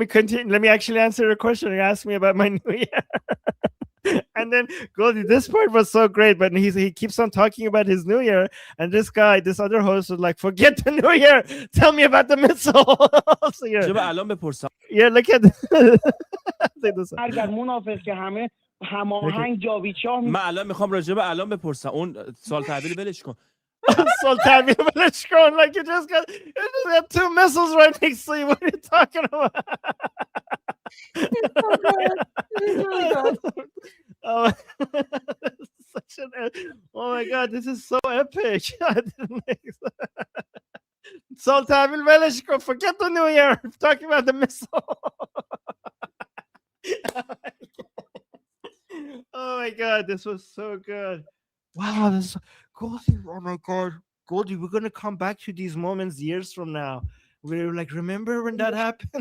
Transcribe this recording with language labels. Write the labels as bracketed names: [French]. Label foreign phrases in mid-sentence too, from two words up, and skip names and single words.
[English] Let me actually answer the question you asked me about my New Year. And And then Goldie, this part was so great, but he keeps on talking about his New Year, and this other host was like, "Forget the New Year, tell me about the missile." So, yeah, look at [Persian] منافق که همه هماهنگ جاویدشاه من الان میخوام راجع به الان بپرسم اون سال تحویل ولش کن. سال تحویل ولش کن, [English] like you just got two missiles right next to you. What are you talking about? It's so good. It's really good. Oh, oh my god, this is so epic. [Persian] سال تحویل ولش کن, [English] forget the New Year. I'm talking about the missile. Oh my god, this was so good. Wow, this Goldie, oh my god, Goldie, we're gonna come back to these moments years from now. We're like, remember when that happened?